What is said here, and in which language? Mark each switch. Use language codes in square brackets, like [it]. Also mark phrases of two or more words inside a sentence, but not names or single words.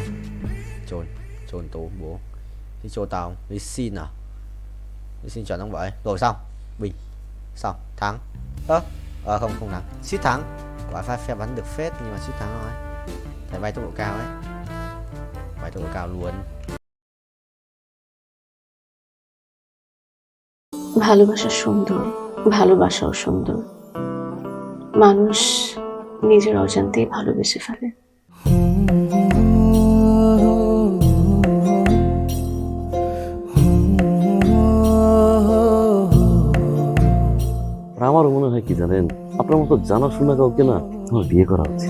[vi] Trôn tố bố. Đi trôn tao, đi xin à? Đi xin chuẩn không vậy? Rồi xong, bình. Xong, thắng. Không thắng. Suýt thắng. Quả phe bắn được phết nhưng mà suýt thắng rồi. Phải bay tốc độ cao ấy. Bay tốc độ cao luôn. [bn] ভালোবাসা সুন্দর, ভালোবাসাও সুন্দর। মানুষ নিজের অজান্তেই ভালোবেসে ফেলে। আমারও মনে হয় কি জানেন, আপনার মতো জানাশোনা কাউকে না আমার বিয়ে করা উচিত।